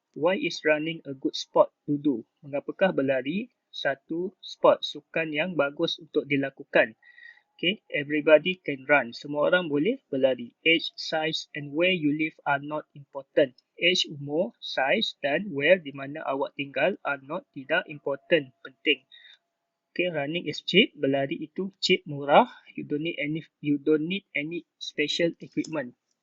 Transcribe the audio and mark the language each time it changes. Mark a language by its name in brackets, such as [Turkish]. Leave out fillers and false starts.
[English] Why is running a good sport to do? [Malay] Mengapakah berlari satu sport, sukan yang bagus untuk dilakukan? [English] Okay, everybody can run. [Malay] Semua orang boleh berlari. [English] Age, size and where you live are not important. Age, umur, size dan where, di mana awak tinggal are not, tidak important, penting. Okay, running is cheap. [Malay] Berlari itu cheap, murah. [English] You don't need any special equipment.